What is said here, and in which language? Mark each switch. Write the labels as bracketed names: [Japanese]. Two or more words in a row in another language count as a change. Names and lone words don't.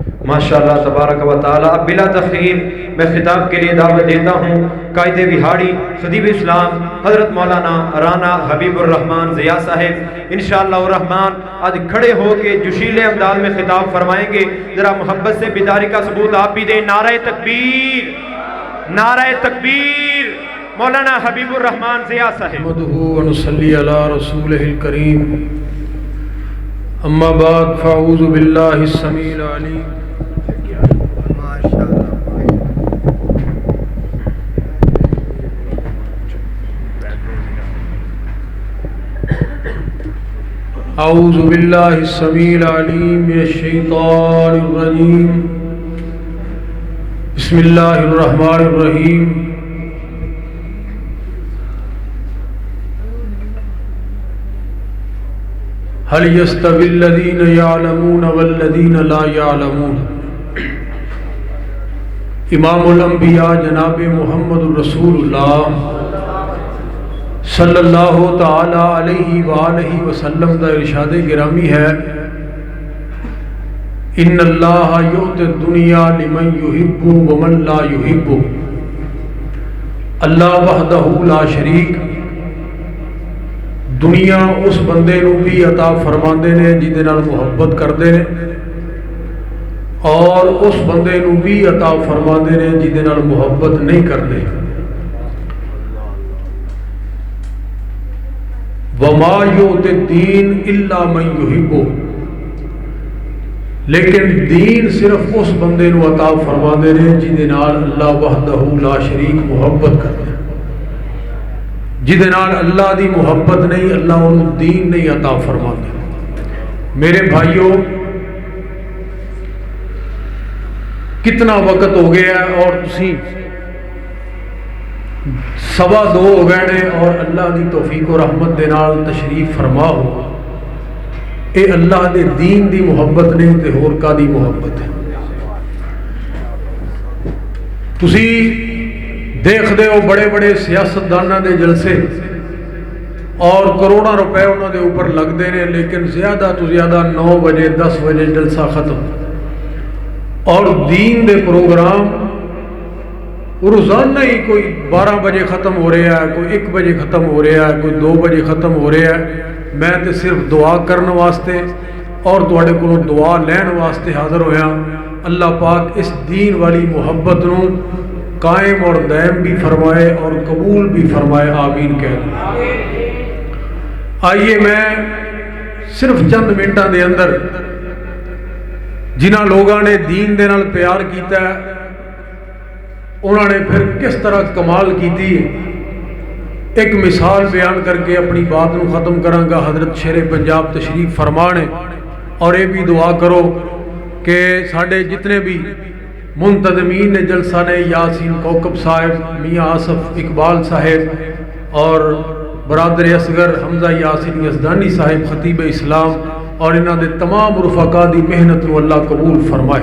[Arabic] ماشاءاللہ تبارک و تعالی۔ [Urdu] اب بلا تخیر میں خطاب کے لیے دعوت دیتا ہوں قائد بہاڑی خطیب اسلام حضرت مولانا رانا حبیب الرحمان ضیاء صاحب [Arabic] انشاءاللہ الرحمن [Urdu] آج کھڑے ہو کے جوشیلے انداز میں خطاب فرمائیں گے۔ ذرا محبت سے بیداری کا ثبوت آپ بھی دیں۔ نعرہ تکبیر، نعرہ تکبیر، مولانا حبیب الرحمان ضیاء صاحب۔ [Arabic] نحمدہ ونصلی علی رسولہ الکریم، اما بعد فاعوذ باللہ السمیع العلیم اعوذ باللہ السمیع العلیم من الشیطان الرجیم، بسم اللہ الرحمن الرحیم۔ هل يستوي الذين يعلمون والذين لا يعلمون؟ [Punjabi] امام الانبیاء جناب محمد الرسول اللہ [Arabic] صلی اللہ تعالی علیہ وآلہ وسلم [Punjabi] دا ارشاد گرامی ہے، [Arabic] ان اللہ یؤتی الدنیا لمن یحب ومن لا یحب۔ اللہ وحدہ لا شریک [Punjabi] دنیا اس بندے نو بھی عطا فرماندے نے جہدے نال محبت کردے نے، اور اس بندے نو بھی عطا فرماندے نے جہدے نال محبت نہیں کردے۔ [Arabic] وما یؤتی الدین الا من یحب، [Punjabi] لیکن دین صرف اس بندے نو عطا فرماندے نے جہدے نال [Arabic] اللہ وحدہ لا شریک [Punjabi] محبت کردے۔ جہدے نال اللہ دی محبت نہیں، اللہ انہوں دین نہیں عطا فرماندے۔ میرے بھائیوں، کتنا وقت ہو گیا ہے اور تسی 2:15 ہو گئے نے، اور اللہ دی توفیق و رحمت دے نال تشریف فرما ہو۔ اے اللہ دے دین دی محبت نہیں تے ہور کا دی محبت ہے۔ تسی دیکھ دے ہو بڑے بڑے سیاستدانوں دے جلسے اور کروڑوں روپے انہوں دے اوپر لگ دے نے، لیکن زیادہ تو زیادہ 9 بجے 10 بجے جلسہ ختم، اور دین دے پروگرام روزانہ ہی کوئی 12 بجے ختم ہو رہا ہے، کوئی 1 بجے ختم ہو رہا ہے، کوئی 2 بجے ختم ہو رہا ہے۔ میں تے صرف دعا کرنے واسطے اور تواڈے کولوں دعا لین واسطے حاضر ہویا۔ اللہ پاک اس دین والی محبت نو قائم اور دائم بھی فرمائے اور قبول بھی فرمائے، آمین کہہ دیں۔ آئیے میں صرف چند منٹاں دے اندر جنہاں لوگاں نے دین دے نال پیار کیتا ہے، انہوں نے پھر کس طرح کمال کیتی ایک مثال بیان کر کے اپنی بات نو ختم کراں گا۔ حضرت شیر پنجاب تشریف فرمانے، اور یہ بھی دعا کرو کہ ساڈے جتنے بھی منتظمین جلسہ نے، یاسین کوکب صاحب، میاں آصف اقبال صاحب، اور برادر اصغر حمزہ یاسین یزدانی صاحب خطیب اسلام، اور انہاں دے تمام رفقا دی محنت نو اللہ قبول فرمائے۔